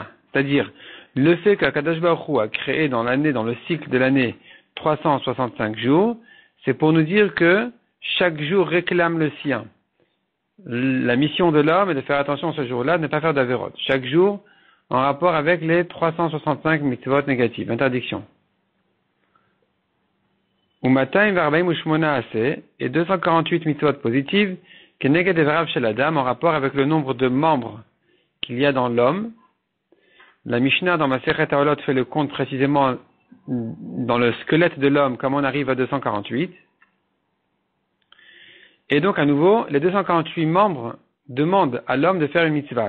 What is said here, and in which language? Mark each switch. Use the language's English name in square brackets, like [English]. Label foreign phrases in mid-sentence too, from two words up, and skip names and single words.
[French] C'est-à-dire, le fait qu'Akadosh Baruch Hu a créé dans le cycle de l'année, 365 jours, c'est pour nous dire que chaque jour réclame le sien. La mission de l'homme est de faire attention ce jour-là, de ne pas faire d'averot. Chaque jour, en rapport avec les 365 mitzvot négatives, interdiction. [Hebrew] ומאתיים וארבעים ושמונה עשה, [French] et 248 mitzvot positives, [Hebrew] כנגד איבריו של אדם, [French] en rapport avec le nombre de membres qu'il y a dans l'homme. La Mishnah dans Masechet Haolot fait le compte précisément dans le squelette de l'homme, comme on arrive à 248. Et donc, à nouveau, les 248 membres demandent à l'homme de faire une mitzvah.